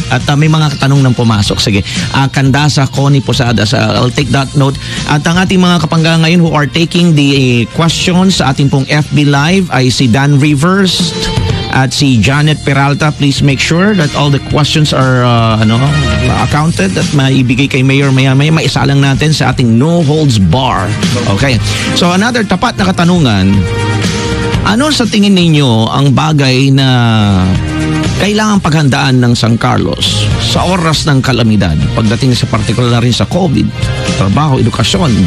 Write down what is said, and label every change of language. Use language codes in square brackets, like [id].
[tl] At may mga katanong nang pumasok. Sige. Kandasa, Connie Posadas. [en] I'll take that note. [tl] At ang ating mga kapangga ngayon [en] who are taking the questions [tl] sa ating pong FB Live ay si Dan Rivers at si Janet Peralta. [en] Please make sure that all the questions are accounted [tl] at maibigay kay Mayor maya-maya. Maisalang natin sa ating [en] no holds bar. [tl] Okay. So another tapat na katanungan, ano sa tingin ninyo ang bagay na kailangang paghandaan ng San Carlos sa oras ng kalamidad pagdating sa partikular rin sa COVID, trabaho, edukasyon?